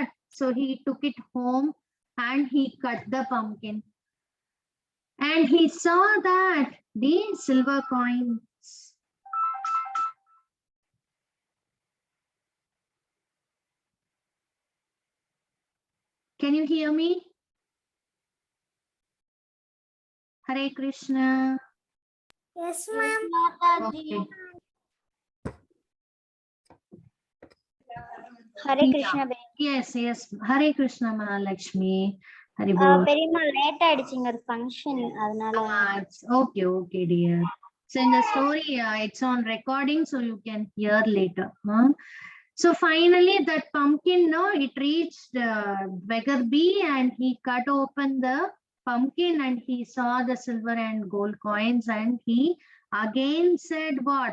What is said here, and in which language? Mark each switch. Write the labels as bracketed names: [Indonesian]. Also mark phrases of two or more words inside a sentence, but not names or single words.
[English] So he took it home and he cut the pumpkin. And he saw that the silver coins. Can you hear me? Hare Krishna. Yes, ma'am. Okay. Hare Krishna. Yes, yes. Hare Krishna, Mahalakshmi. Hare Bol. [Tamil] பெரியம்மா லேட் ஆயிடுச்சுங்க ஒரு ஃபங்க்ஷன் அதனால. [English] It's okay, okay, dear. So in the story, it's on recording, so you can hear later. So finally, that pumpkin, no, it reached beggar B, and he cut open the pumpkin, and he saw the silver and gold coins, and he again said, what?